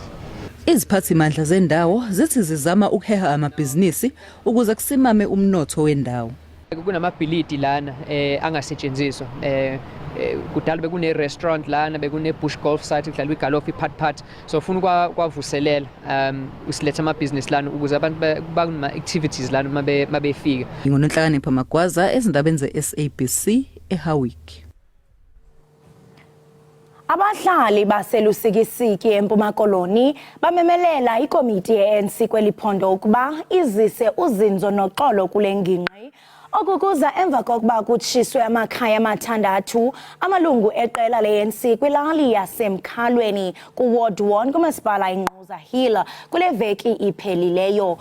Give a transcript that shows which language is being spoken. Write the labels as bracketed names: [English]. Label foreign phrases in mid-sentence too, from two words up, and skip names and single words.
[Zulu] Iziphathimandla zendawo zithi zizama ukuheha amabhizinisi ukuze kusimame umnotho wendawo. Kunamabhilidi lana angasetshenziswa kudala bekune restaurant lana bekune [English] bush golf site [Zulu] kudlalwa igolf iphat so ufuna kwavuselela usiletha amabhizinisi lana ukuze abantu bakuma activities lana mabefika. Nginonhlakanipho Magwaza ezindabeni ze-SABC eHowick. [Xhosa] Abahlali baselusikisiki eMpuma Koloni bamemelela ikomiti ye-ANC kweliphondo ukuba izise uzinzo noxolo kule ngingqi Okukuza emva kokuba kutshiswe amakhaya amathandathu amalungu eqela le-ANC kwilali yasemkhalweni kuWard 1 kumasipala iNgquza Hill kule veki iphelileyo.